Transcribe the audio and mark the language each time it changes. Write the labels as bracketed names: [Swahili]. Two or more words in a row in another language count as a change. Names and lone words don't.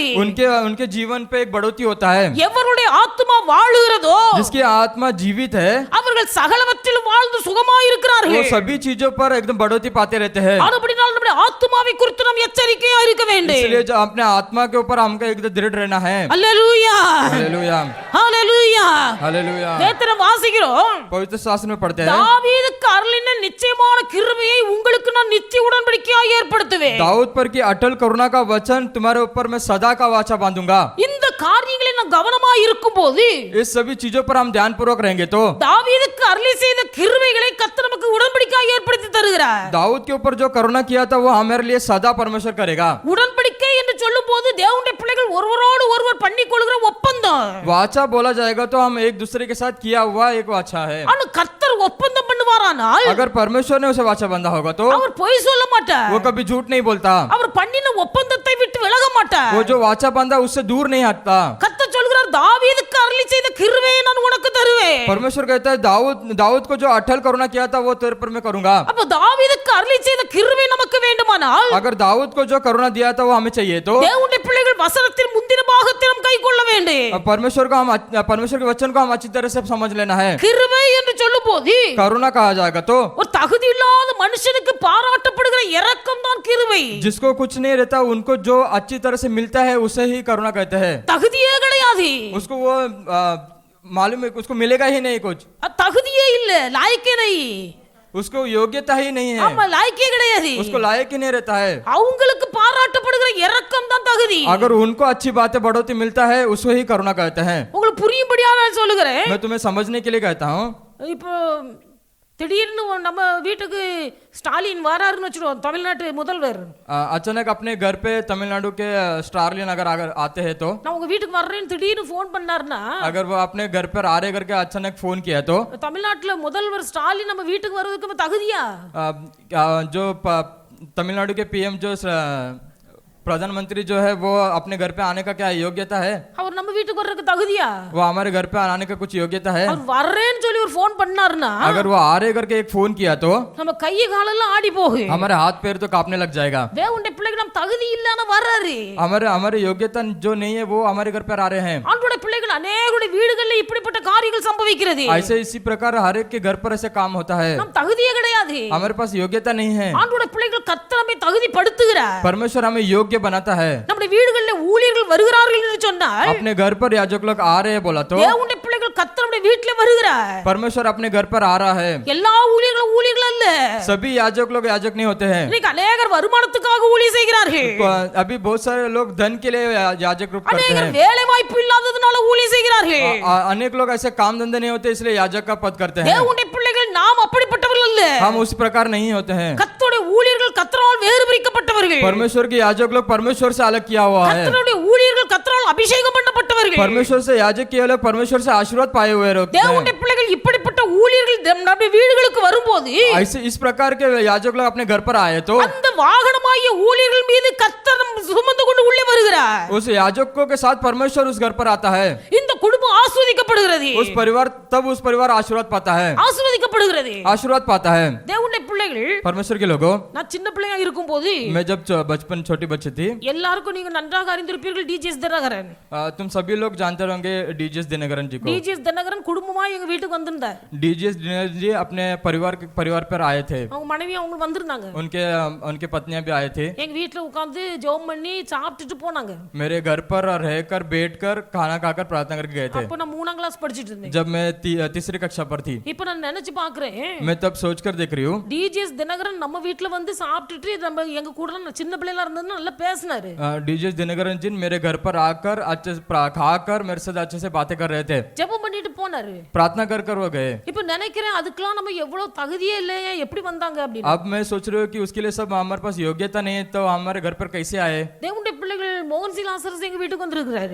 [Hindi] उनके जीवन पे एक बढ़ोतरी होता है. [Tamil] எவருடைய ஆத்துமா வாழுகிறதோ [Hindi] जिसकी आत्मा जीवित है [Tamil] அவர்கள் சகலவற்றிலும் வாழ்ந்து சுகமாயிருக்கிறார்கள். [Hindi] वो सभी चीजों पर एकदम बढ़ोतरी पाते रहते हैं. [Tamil] அதுபடினால் நம்முடைய ஆத்துமாவை குறித்து நாம் எச்சரிக்கையா இருக்க வேண்டும். [Hindi] इसलिए जो अपने आत्मा के ऊपर हमको एकदम दृढ़ रहना है. [Tamil] அல்லேலூயா, [Hindi] हालेलुया, [Tamil] அல்லேலூயா. [Hindi] हालेलुया. [Tamil] வேதத்துல வாசிக்கிறோம், [Hindi] पवित्र शास्त्र में पढ़ते हैं, [Tamil] தாவீதுக்கு அருளின நிச்சயமான கிருபையை உங்களுக்கு நான் நித்திய உடன்படிக்கையாய் ஏற்படுத்துவேன். [Hindi] दाऊद पर की अटल करुणा का वचन तुम्हारे ऊपर मैं सदा का वाचा बांधूंगा. [Tamil] இந்த காரியங்களை நான் கவனமாய் இருக்கும்போது [Hindi] इस सभी चीजों पर हम ध्यान पूर्वक रहेंगे तो [Tamil] தாவீதுக்கு அருளி செய்த கிருபைகளை கர்த்தர் நமக்கு உடன்படிக்கையாய் ஏற்படுத்தி தருகிறார். [Hindi] दाऊद के ऊपर जो करुणा किया था वो हमारे लिए सदा परमेश्वर करेगा. [Tamil] உடன்படிக்கை என்று சொல்லும்போது தேவனுடைய பிள்ளைகள் ஒருவரோடு ஒருவர் பண்ணிக்கொள்கிற ஒப்பந்தம். [Hindi] वाचा बोला जाएगा तो हम एक दूसरे के साथ किया हुआ एक वाचा है. [Tamil] ஆனா கர்த்தர் ஒப்பந்தம் பண்ணுவாரானால் [Hindi] अगर परमेश्वर ने उसे वाचा बंधा होगा तो [Tamil] அவர் பொய் சொல்ல மாட்டார். [Hindi] वो कभी झूठ नहीं बोलता. [Tamil] அவர் பண்ணின ஒப்பந்தத்தை விட்டு விலக மாட்டார். [Hindi] वो जो वाचा बंधा उससे दूर नहीं हटता. [Tamil] கர்த்தர் சொல்கிறார், தாவீதுக்கு அருளி செய்த கிருபையை நான் உனக்கு தருவேன். [Hindi] परमेश्वर कहता है दाऊद को जो अटल करुणा किया था वो तेरे पर मैं करूंगा. [Tamil] அப்ப தாவீதுக்கு அருளி செய்த கிருபை நமக்கு வேண்டுமானால் [Hindi] अगर दाऊद को जो करुणा दिया था वो हमें चाहिए तो [Tamil] தேவனுடைய பிள்ளைகள் வசனத்தின் முந்தின பாகத்தை நாம் கைக்கொள்ள வேண்டும். [Hindi] परमेश्वर के वचन को हम अच्छी तरह से समझ लेना है. [Tamil] கிருபை என்று சொல்லும்போது [Hindi] करुणा कहा जाएगा तो [Tamil] ஒரு தகுதி இல்லாத மனுஷனுக்கு பாராட்டப்படுகிற இரக்கம் தான் கிருபை. [Hindi] जिसको कुछ नहीं रहता उनको जो अच्छी तरह से मिलता है उसे ही करुणा कहते हैं. [Tamil] தகுதியே கிடையாது, [Hindi] उसको वो मालूम है उसको मिलेगा ही नहीं कुछ, [Tamil] தகுதியே இல்ல, லாயக்கே नहीं, [Hindi] उसको योग्यता ही नहीं है, [Tamil] ஆமா லாயக்கே கிடையாது. [Hindi] उसको लायक ही नहीं रहता है. [Tamil] அவங்களுக்கு பாராட்டப்படுகிற இரக்கம் தான் தகுதி. [Hindi] अगर उनको अच्छी बातें बढ़ोती मिलता है उसको ही करुणा कहते हैं. [Tamil] உங்களுக்கு புரியும்படியா நான் சொல்லுகிறேன். [Hindi] मैं तुम्हें समझने के लिए कहता हूँ. [Tamil] இப்போ திடீர்னு நம்ம வீட்டுக்கு ஸ்டாலின் வராருன்னு வச்சுருவோம், தமிழ்நாட்டு முதல்வர். [Hindi] अचानक अपने घर पे तमिलनाडु के स्टालिन अगर आते हैं तो [Tamil] நான் உங்க வீட்டுக்கு வர்றேன்னு திடீர்னு ஃபோன் பண்ணாருன்னா, [Hindi] अगर वो अपने घर पर आ रहे करके अचानक फोन किया तो [Tamil] தமிழ்நாட்டுல முதல்வர் ஸ்டாலின் நம்ம வீட்டுக்கு வர்றதுக்கு தகுதியா? [Hindi] जो तमिलनाडु के पीएम जो प्रधानमंत्री जो है वो अपने घर पे आने का क्या योग्यता है? [Tamil] அவர் நம்ம வீட்டுக்கு வர்றதுக்கு தகுதியா? [Hindi] वो हमारे घर पे आने का कुछ योग्यता है? [Tamil] அவர் வர்றேன்னு சொல்லி ஒரு ஃபோன் பண்ணாருன்னா, [Hindi] अगर वो आ रहे करके एक फोन किया तो [Tamil] நம்ம கை காலெல்லாம் ஆடி போகும். [Hindi] हमारे हाथ पैर तो कांपने लग जाएगा. [Tamil] தேவனுடைய பிள்ளைகள் நம்ம தகுதி இல்லனா வர்றாரு. [Hindi] हमारे योग्यता जो नहीं है वो हमारे घर पर आ रहे हैं. [Tamil] ஆண்டவருடைய பிள்ளைகள் अनेகருடைய வீடுகளில் இப்படிப்பட்ட காரியங்கள் சம்பவிக்கிறது. [Hindi] ऐसे इसी प्रकार हर एक के घर पर ऐसे काम होता है. [Tamil] நம்ம தகுதியே கிடையாது. [Hindi] हमारे पास योग्यता नहीं है. [Tamil] ஆண்டவருடைய பிள்ளைகள் கர்த்தர் நம்மை தகுதிப்படுத்துகிறார். [Hindi] परमेश्वर हमें योग्य बनाता है. [Tamil] நம்முடைய வீடுகளில் ஊழியர்கள் வருகிறார்கள் என்று சொன்னால், [Hindi] अपने घर पर याजक लोग आ रहे हैं बोला तो [Tamil] தேவனுடைய பிள்ளைகள் கர்த்தர் நம்முடைய வீட்டிலே வருகிறார். [Hindi] परमेश्वर अपने घर पर आ रहा है. [Tamil] எல்லா ஊழியர்களும் ஊழியர்கள் அல்ல. [Hindi] सभी याजक लोग याजक नहीं होते हैं. [Tamil] இன்னைக்கு अनेகர் வருமானத்துக்காக ஊழியம் செய்கிறார்கள். [Hindi] अभी बहुत सारे लोग धन के लिए याजक रूप करते [Tamil] अनेகர் [Hindi] हैं. [Tamil] வேலை வாய்ப்பு இல்லாததனால ஊழியம் செய்கிறார்கள். [Hindi] अनेक लोग ऐसे काम धंधे नहीं होते इसलिए याजक का पद करते हैं. [Tamil] தேவனுடைய பிள்ளைகள் நாம் அப்படிப்பட்டவர்கள் அல்ல. [Hindi] हम उस प्रकार नहीं होते हैं. [Tamil] கர்த்தருடைய ஊழியர்கள் கர்த்தரால் வேறு பிரிக்கப்பட்டவர்கள். [Hindi] परमेश्वर के याजक लोग परमेश्वर से अलग किया हुआ है. [Tamil] கர்த்தருடைய ஊழியர்கள் கர்த்தரால் அபிஷேகம் பண்ணப்பட்டவர்கள். [Hindi] परमेश्वर से याजक किए लोग परमेश्वर से आशीर्वाद पाए हुए लोग हैं. [Tamil] தேவனுடைய பிள்ளைகள் இப்படிப்பட்ட ஊழியர்கள் நம்முடைய வீடுகளுக்கு வரும்போது, [Hindi] ऐसे इस प्रकार के याजक लोग अपने घर पर आए तो [Tamil] அந்த வாகனமாகிய ஊழியர்கள் மீது கர்த்தர் சுமந்து கொண்டு உள்ளே வருகிறார். [Hindi] उस याजकों के साथ परमेश्वर उस घर पर आता है. [Tamil] இந்த குடும்பம் ஆசீர்வதிக்கப்படுகிறது. [Hindi] उस परिवार आशीर्वाद पाता है. [Tamil] ஆசீர்வதிக்கப்படுகிறது. [Hindi] आशीर्वाद पाता है. [Tamil] தேவனுடைய பிள்ளைகள், [Hindi] परमेश्वर के लोगों, [Tamil] நான் சின்ன பிள்ளையா இருக்கும்போது [Hindi] मैं जब बचपन छोटी बच्ची थी, [Tamil] எல்லாருக்கும் நீங்க நன்றாக அறிந்திருப்பீர்கள் டிஜிஎஸ் தினகரன். [Hindi] तुम सभी लोग जानते होंगे डीजीएस दिनकरन जी को. [Tamil] டிஜிஎஸ் தினகரன் குடும்பமா எங்க வீட்டுக்கு வந்திருந்தார். [Hindi] डीजीएस दिनकरन जी अपने परिवार पर आए थे. [Tamil] அவங்க மனைவி அவங்க வந்திருந்தாங்க. [Hindi] उनके पत्नियां भी आए थे. [Tamil] எங்க வீட்ல உட்கார்ந்து ஜெபம் பண்ணி சாப்பிட்டுட்டு போனாங்க. [Hindi] मेरे घर पर रहकर बैठकर खाना खाकर प्रार्थना करके गए थे. [Tamil] அப்ப நான் 3ஆம் கிளாஸ் படிச்சிட்டு இருந்தேன். [Hindi] जब मैं तीसरी कक्षा पर थी. [Tamil] இப்ப நான் நினைச்சு பார்க்கிறேன், [Hindi] मैं तब सोचकर देख रही हूँ [Tamil] டிஜிஎஸ் தினகரன் நம்ம வீட்ல வந்து சாப்பிட்டுட்டு நம்ம எங்க கூட சின்ன பிள்ளைல இருந்ததுன்னு நல்லா பேசினாரு. [Hindi] डीजीएस दिनकरन जी मेरे घर पर आकर अच्छे से खाकर मेरे साथ अच्छे से बातें कर रहे थे. [Tamil] ஜெபம் பண்ணிட்டு போனாரு. [Hindi] प्रार्थना कर वो गए. [Tamil] இப்ப நினைக்கிறேன் அதுக்கெல்லாம் நம்ம எவ்வளவு தகுதியே இல்லையே, எப்படி வந்தாங்க அப்படின்னு. [Hindi] अब मैं सोच रही हूँ कि उसके लिए सब हमारे पास योग्यता नहीं है तो हमारे घर पर कैसे आए. [Tamil] தேவனுடைய பிள்ளைகள் மோகன் சி லாசரஸ் எங்க வீட்டுக்கு வந்திருக்கிறாரு.